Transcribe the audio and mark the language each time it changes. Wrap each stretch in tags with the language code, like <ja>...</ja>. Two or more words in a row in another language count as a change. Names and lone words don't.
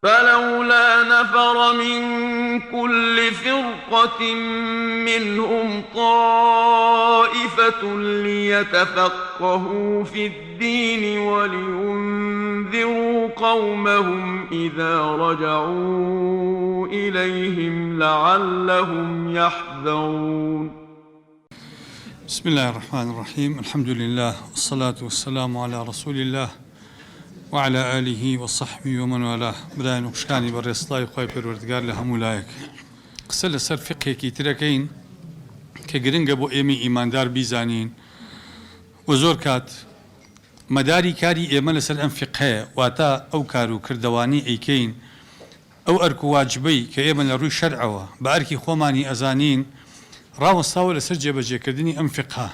<ar>فلولا نفر من كل فرقة منهم طائفة ليتفقهوا في الدين ولينذروا قومهم إذا رجعوا إليهم لعلهم يحذرون. بسم الله الرحمن الرحيم. الحمد لله والصلاة والسلام على رسول الله وعلى آله وصحبه ومن والاه.</ar> <ckb>برای نوشکانی بەڕێستای خۆی پەروەردگار لە هەموو لایەک قسە لەسەر فقهێکی ترەکەین کە گرنگە بۆ ئێمە ئیماندار بیزانین و زۆر کات مەداری کاری ئێمە لەسەر ئەم فقهەیە، واتە ئەو کار و کردەوانی ئەیکەین، ئەو ئەرک و واجبەی کە ئێمە لە ڕووی شەرعەوە بە ئەرکی خۆمانی ئەزانین ڕاوەستاوە لەسەر جێبەجێکردنی ئەم فقهە.</ckb>